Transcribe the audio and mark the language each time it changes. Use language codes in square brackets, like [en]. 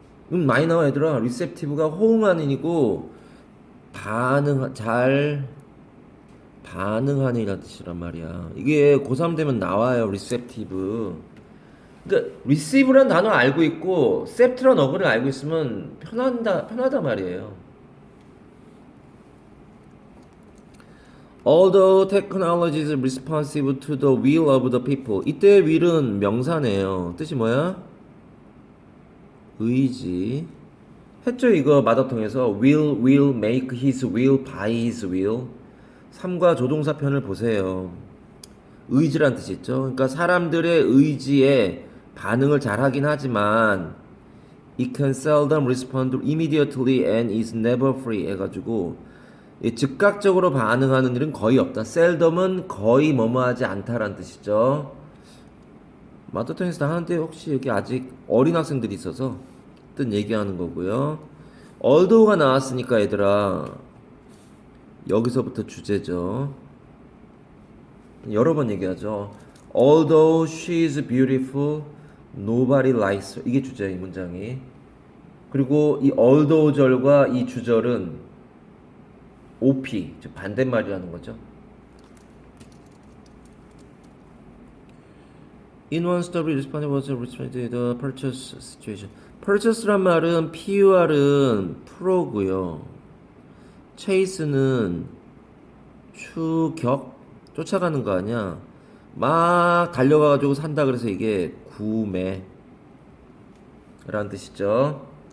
[ko] 많이 나와 얘들아. receptive가 호응하는이고 잘 반응하는 이란 뜻이란 말이야. 이게 고3 되면 나와요. receptive. 그러니까 receive란 단어 알고 있고 셉트란 어근을 알고 있으면 편하다 말이에요. [en] Although technology is responsive to the will of the people. [ko] 이때 will은 명사네요. 뜻이 뭐야? 의지. 했죠 이거 마더통에서 [en] will make his will by his will. [ko] 3과 조동사 편을 보세요. 의지란 뜻이 있죠. 그러니까 사람들의 의지에 반응을 잘 하긴 하지만 [en] it can seldom respond immediately and is never free [ko] 해가지고 즉각적으로 반응하는 일은 거의 없다. seldom은 거의 뭐뭐하지 않다라는 뜻이죠. 마더통에서 다 하는데 혹시 여기 아직 어린 학생들이 있어서 뜻 얘기하는 거고요. although가 나왔으니까 얘들아 여기서부터 주제죠. 여러 번 얘기하죠. [en] Although she is beautiful, nobody likes her. [ko] 이게 주제예요, 이 문장이. 그리고 이 although 절과 이 주절은 OP, 즉 반대말이라는 거죠. [en] In one story, responded was responded to the purchase situation. [ko] purchase란 말은 PUR은 프로고요. chase는 추격, 쫓아가는 거 아니야. 막 달려가가지고 산다 그래서 이게 구매 라는 뜻이죠.